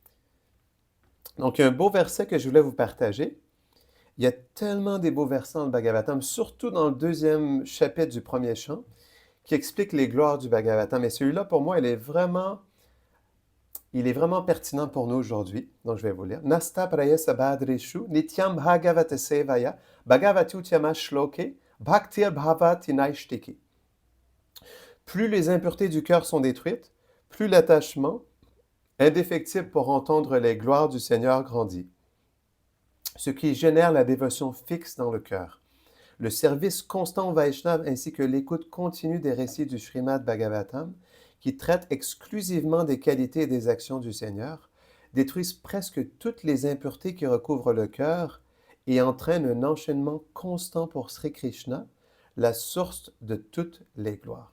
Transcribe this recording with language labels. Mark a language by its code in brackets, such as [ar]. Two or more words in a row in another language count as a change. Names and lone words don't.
[fr] Donc, il y a un beau verset que je voulais vous partager. Il y a tellement des beaux versets dans le Bhagavatam, surtout dans le 2e chapitre du 1er chant, qui explique les gloires du Bhagavatam. Et celui-là, pour moi, il est vraiment pertinent pour nous aujourd'hui. Donc, je vais vous lire. [sa] नस्त प्रयस भद्रेषु नित्यम् भागवत सेवया भगवति उत्यम श्लोके भक्तिर् भवति नैष्ठिकी. [fr] Plus les impuretés du cœur sont détruites, plus l'attachement indéfectible pour entendre les gloires du Seigneur grandit. Ce qui génère la dévotion fixe dans le cœur. Le service constant au Vaishnav ainsi que l'écoute continue des récits du Srimad Bhagavatam, qui traitent exclusivement des qualités et des actions du Seigneur, détruisent presque toutes les impuretés qui recouvrent le cœur et entraînent un enchaînement constant pour Sri Krishna, la source de toutes les gloires.